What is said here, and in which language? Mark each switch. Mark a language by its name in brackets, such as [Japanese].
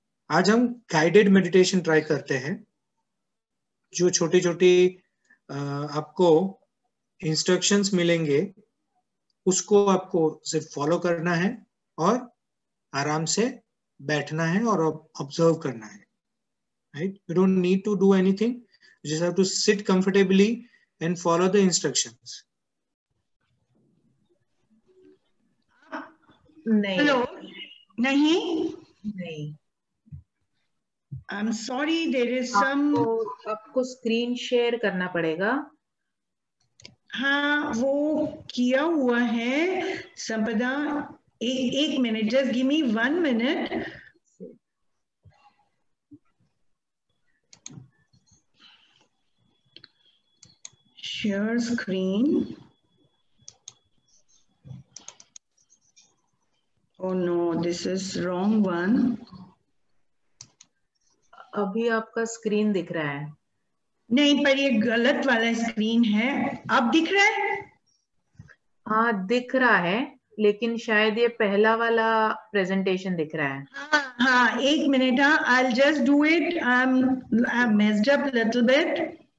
[Hindi] आज हम guided meditation try करते हैं, जो छोटी छोटी आपको इंस्ट्रक्शंस मिलेंगे, उसको आपको सिर्फ फॉलो करना है और आराम से बैठना है और ऑब्जर्व करना है, right. [English] You don't need to do anything, you just have to sit comfortably and follow the instructions. [Hindi] नहीं, हेलो, नहीं, नहीं, [English] I'm sorry, there is some. [Hindi] आपको स्क्रीन शेयर करना पड़ेगा। हाँ, वो किया हुआ है संपदा। एक minute, [English] Just give me 1 minute. Share screen. Oh no, this is wrong one. [Hindi] अभी आपका स्क्रीन दिख रहा है? नहीं, पर ये गलत वाला स्क्रीन है। अब दिख रहा है? हाँ, दिख रहा है, लेकिन शायद ये पहला वाला प्रेजेंटेशन दिख रहा है। [English] हाँ, 1 minute. I'll just do it. I'm messed up a little bit.